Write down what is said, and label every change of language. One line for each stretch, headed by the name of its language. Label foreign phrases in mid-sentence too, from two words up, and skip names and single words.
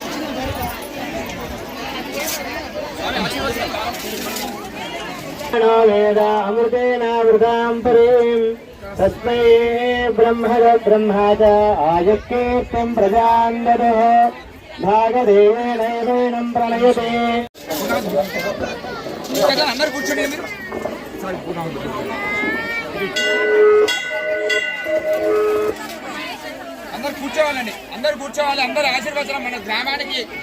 Sanskrit: वेदा अमृतेनावृतां परीं तस्मै ब्रह्मणा च आयुक्तीर्तिं प्रजां ददः भागदेवेनैवेनं प्रणयते।
Telugu: అందరు కూర్చోవాలండి, అందరు కూర్చోవాలి, అందరు ఆశీర్వచనం మన గ్రామానికి.